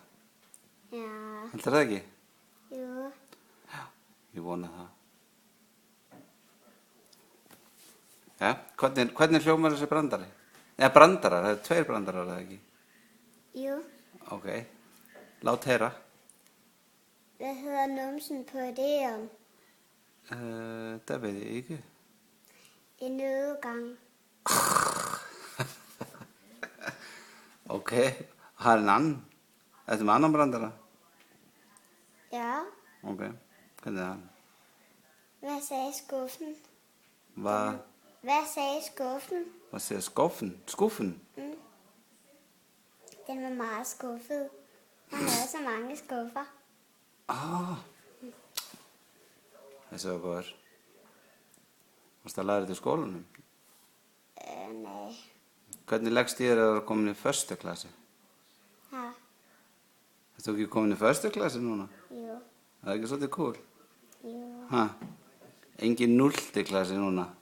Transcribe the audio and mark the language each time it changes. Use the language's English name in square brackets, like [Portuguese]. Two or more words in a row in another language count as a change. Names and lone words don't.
[Icelandic] Já. Heldur það ekki? Jú. Já, ég vona það. Ja, hvernig hljómar þessi brandari? Eða brandarar, það eru 2 brandarar, það ekki? Jú. Ok, lát heyra. [Danish] Hvad hedder numsen på idéen? Det ved jeg ikke. En nødgang. Ok, har en anden? Er det med andre brandere? Ja. [Icelandic] Ok, hvernig er han? [Danish] Hvad sagde skuffen? Hvad sagde skuffen? siger skuffen? Skuffen? Den var meget skuffet. Han havde så mange skuffer. Det så godt. [Icelandic] Varst að læra þetta í skólanum? [Danish] Nej. [Icelandic] Hvernig leggst þér að vera komin í 1. klassi? [Danish] Ja. [Icelandic] Er þú ekki komin í 1. klassi núna? [Danish] Jo. [Icelandic] Það ekki svolítið cool? [Danish] Jo. [Icelandic] Ha? Engin 0. klassi núna?